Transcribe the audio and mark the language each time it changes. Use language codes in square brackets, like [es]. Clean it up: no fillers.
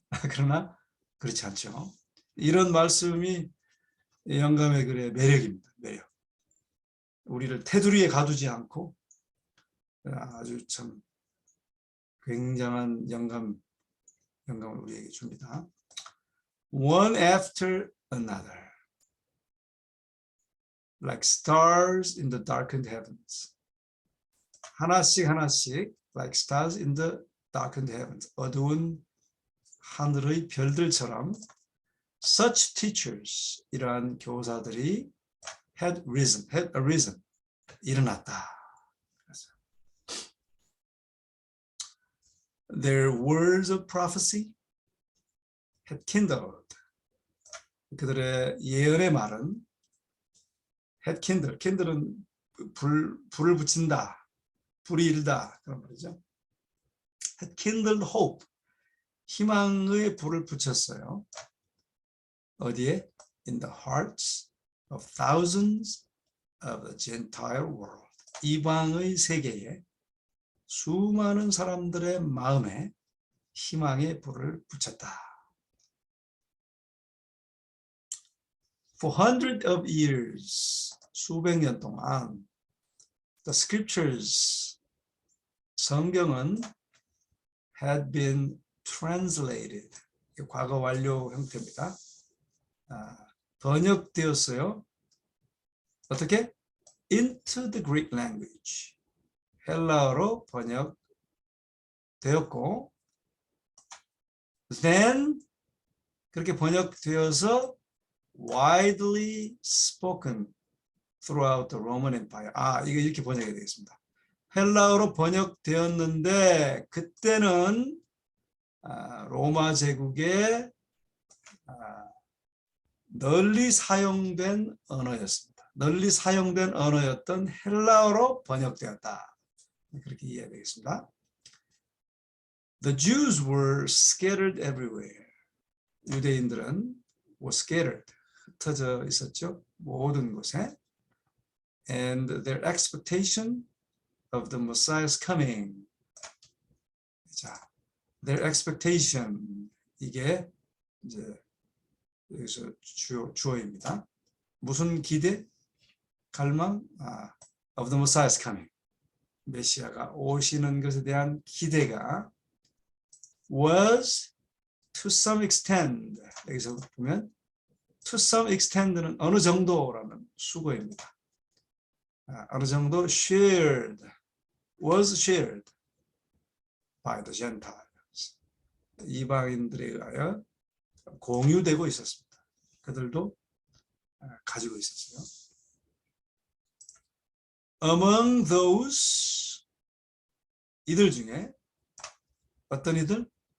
[ko] 그러나 그렇지 않죠. 이런 말씀이 영감의 글의 매력입니다. 매력. 우리를 테두리에 가두지 않고 아주 참 굉장한 영감을 우리에게 줍니다. [en] One after another, like stars in the darkened heavens. [ko] 하나씩 [en] like stars in the darkened heavens. [ko] 어두운 하늘의 별들처럼 [en] such teachers, [ko] 이러한 교사들이 [en] had arisen, [ko] 일어났다. [en] Their words of prophecy had kindled. [ko] 그들의 예언의 말은 [en] had kindled. [ko] kindle은 불을 붙인다, 불이 일다 그런 말이죠. [en] had kindled hope. [ko] 희망의 불을 붙였어요. 어디에? [en] In the hearts of thousands of the Gentile world. [ko] 이방의 세계에 수많은 사람들의 마음에 희망의 불을 붙였다. [en] For hundreds of years, [ko] 수백 년 동안 [en] the scriptures, [ko] 성경은 [en] had been translated. [ko] 과거 완료 형태입니다. 번역되었어요. 어떻게? [en] Into the Greek language. [ko] 헬라어로 번역되었고 [en] then [ko] 그렇게 번역되어서 [en] widely spoken throughout the Roman Empire. [ko] 이거 이렇게 번역이 되겠습니다. 헬라어로 번역되었는데 그때는 로마 제국에 널리 사용된 언어였습니다. 널리 사용된 언어였던 헬라어로 번역되었다. 그렇게 이해해야 되겠습니다. [en] The Jews were scattered everywhere. [ko] 유대인들은 [en] were scattered, [ko] 흩어져 있었죠. 모든 곳에. [en] And their expectation of the Messiah's coming. [ko] 자, [en] their expectation, [ko] 이게 이제 여기서 주어입니다. 무슨 기대? 갈망? [en] of the Messiah's coming. [ko] 메시아가 오시는 것에 대한 기대가 [en] was to some extent, [ko] 여기서 보면 [en] to some extent [ko] 는 어느 정도라는 수거입니다. 어느 정도 [en] shared, was shared by the Gentiles. [ko] 이방인들에 의하여 공유되고 있었습니다. 그들도 가지고 있었어요. [en] Among those, [ko] 이들 중에 어떤 이들?